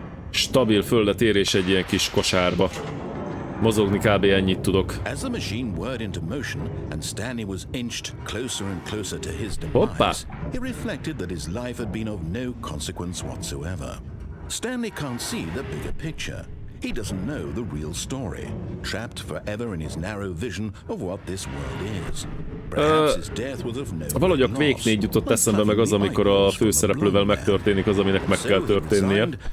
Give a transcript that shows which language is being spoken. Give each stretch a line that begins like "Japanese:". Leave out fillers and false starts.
Hungarian: Stabil földet érés egy ilyen kis kosárba. Mozogni kb. Ennyit tudok.
English: As the machine whirred into motion and Stanley was inched closer and closer to his
Hungarian: Hoppa.
English: demise, he reflected that his life had been of no consequence whatsoever. Stanley can't see the bigger picture. He doesn't know the real story, trapped forever in his narrow vision of what this world is. Perhaps his death was of no
Hungarian: valahogy a Quake 4 jutott eszembe meg az, amikor a főszereplővel megtörténik az, aminek meg kell történnie.